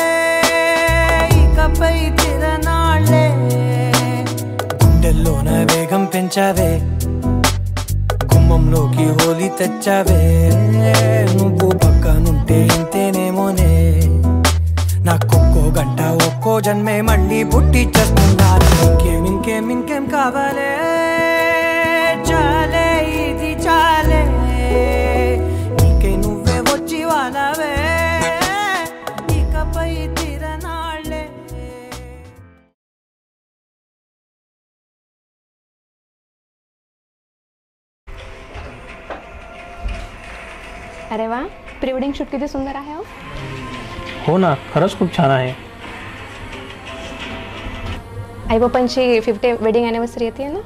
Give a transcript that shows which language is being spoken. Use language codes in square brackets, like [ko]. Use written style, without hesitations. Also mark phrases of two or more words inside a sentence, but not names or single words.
[te] ఇకపై తిరనాళ్ళే గుండెల్లోన వేగం పెంచావే గుమ్మంలోకి హోలీ తెచ్చావే నువ్వు పక్కనుంటే ఇంతేనేమోనే నాకొక్కో గంట ఒక్కో జన్మే మళ్ళీ పుట్టి చేస్తున్నాను ఇంకేం కావాలే చాలే ఇది చాలే నీకై నువ్వే వచ్చి వాలావే ఇకపై తిరనాళ్ళే. [mr] अरे वा, [en] pre wedding shoot [mr] किती सुंदर आहे हो ना, खरंच खूप छान आहे. आई बाबांची 50 [en] wedding anniversary [mr] येते ना.